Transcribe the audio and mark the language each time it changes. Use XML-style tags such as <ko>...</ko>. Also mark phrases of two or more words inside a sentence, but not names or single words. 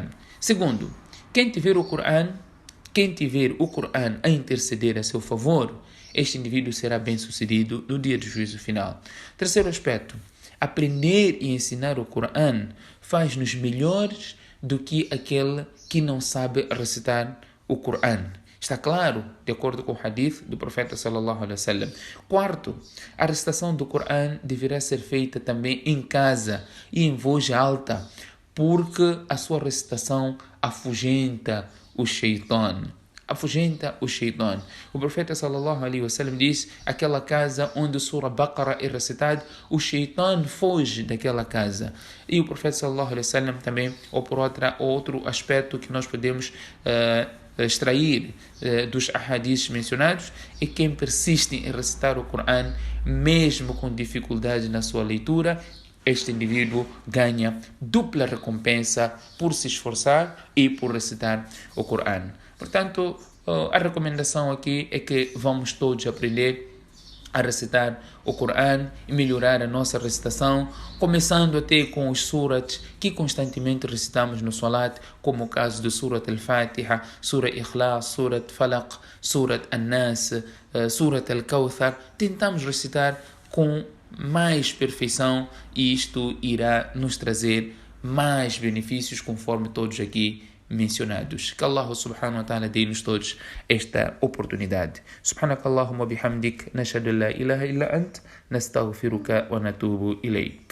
<pt>Segundo, quem tiver o Coran a interceder a seu favor, este indivíduo será bem-sucedido no dia do juízo final. Terceiro aspecto, aprender e ensinar o Coran faz-nos melhores do que aquele que não sabe recitar o Coran. Está claro, de acordo com o hadith do profeta</pt> <ar>صلى الله عليه وسلم.</ar> <pt>Quarto, a recitação do Coran deverá ser feita também em casa e em voz alta, porque a sua recitação afugenta o shaitan. O profeta</pt> <ar>صلى الله عليه وسلم</ar> <pt>diz: aquela casa onde o Surah Baqarah é recitado, o shaitan foge daquela casa. E o profeta</pt> <ar>صلى الله عليه وسلم</ar> <pt>também, ou por outro aspecto que nós podemos extrair dos ahadiths mencionados, é quem persiste em recitar o Coran, mesmo com dificuldade na sua leitura, este indivíduo ganha dupla recompensa por se esforçar e por recitar o Coran. Portanto, a recomendação aqui é que vamos todos aprender a recitar o Coran e melhorar a nossa recitação, começando até com os surats que constantemente recitamos no Salat, como o caso do Surat Al-Fatiha, Surat Ikhlas, Surat Falaq, Surat An-Nas, Surat Al-Kawthar. Tentamos recitar com mais perfeição e isto irá nos trazer mais benefícios, conforme todos aqui mencionados. Que Allah</pt> <ar>سبحانه وتعالى</ar> <pt>dê-nos todos esta oportunidade.</pt> <ar>سبحانك اللهم بحمدك نشهد أن لا إله إلا أنت نستغفرك ونتوب إليك.</ar>